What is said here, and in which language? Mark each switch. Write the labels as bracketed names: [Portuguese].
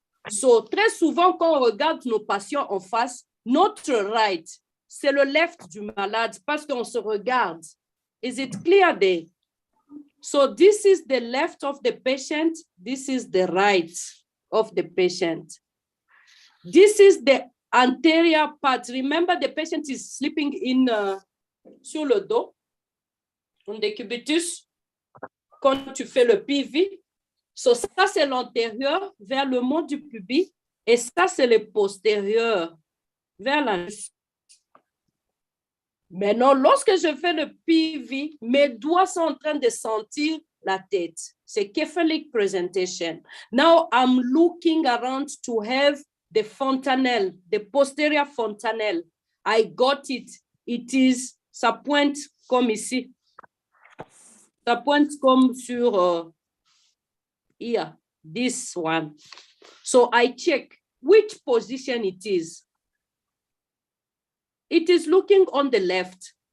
[French] So, très souvent, quand on regarde nos patients en face, notre right, c'est le left du malade parce qu'on se regarde. [English] Is it clear there? So, this is the left of the patient. This is the right of the patient. This is the anterior part. Remember, the patient is sleeping [French] sur le dos, en décubitus, quand tu fais le PV. So, ça, c'est l'antérieur vers le mont du pubis et ça, c'est le postérieur vers la nuque. Maintenant, lorsque je fais le PV, mes doigts sont en train de sentir la tête. C'est [English] cephalic presentation. Now, I'm looking around to have the fontanelle, the posterior fontanelle. I got it. [French] It is, ça pointe comme ici. Ça pointe comme sur [English] here, this one. So I check which position it is. It is looking on the left.